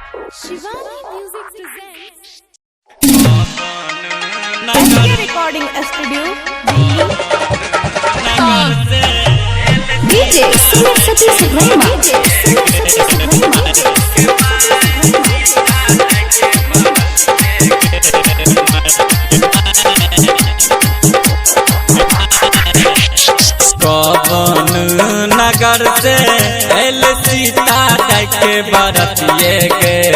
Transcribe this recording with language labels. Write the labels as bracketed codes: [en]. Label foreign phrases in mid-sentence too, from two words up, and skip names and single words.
[en] Shivani Music presents SK Recording Studio, Delhi. DJ Sumit Satish Subrahma. [bho] कौन नगर से एल सीता के बरतिए के